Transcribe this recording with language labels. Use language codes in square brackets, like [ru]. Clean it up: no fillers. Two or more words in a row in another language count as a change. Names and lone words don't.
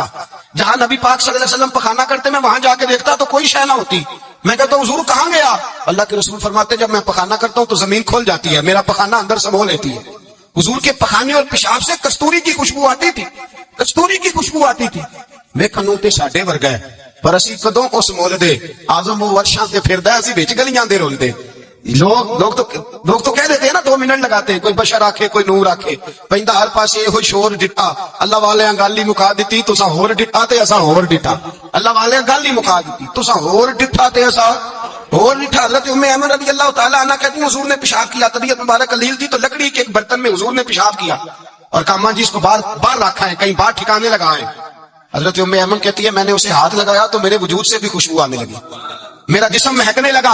[ur] جہاں نبی پاک [ar] صلی اللہ علیہ وسلم [ur] پخانا کرتے میں وہاں جا کے دیکھتا تو کوئی شے نہ ہوتی. میں کہتا ہوں حضور کہاں گیا؟ اللہ کے رسول فرماتے جب میں پخانا کرتا ہوں تو زمین کھول جاتی ہے, میرا پخانا اندر سمو لیتی ہے. حضور کے پخانے اور پیشاب سے کستوری کی خوشبو آتی تھی, کستوری کی خوشبو آتی تھی. [pa] ویکھن تے ساڈے ورگا ہے پر اسی کدوں اس مول دے آزم وہ ورشاں تے پھردا اسی وچ گلیاں دے رول دے. [ur] لوگ تو کہہ دیتے ہیں نا 2 منٹ لگاتے ہیں, [pa] کوئی بشر آکھے کوئی نور آکھے, پیندا ہر پاسے یہ شور ڈٹا. اللہ والے گل ہی مکا دتی, تساں ہور ڈٹا تے اساں ہور ڈٹا. اللہ والے گل ہی مکا دتی, تساں ہور ڈٹا تے اساں ہور ڈٹا. [ur] حضرت ام ایمن [ar] رضی اللہ تعالی عنہ [ur] کہتی ہیں حضور نے پیشاب کیا, طبیعت مبارک علیل تھی, تو لکڑی کے ایک برتن میں حضور نے پیشاب کیا اور کہا ماں جی اس کو باہر رکھا ہے, کہیں باہر ٹھکانے لگائیں. حضرت ام ایمن کہتی ہے میں نے اسے ہاتھ لگایا تو میرے وجود سے بھی خوشبو آنے لگی, میرا جسم مہکنے لگا.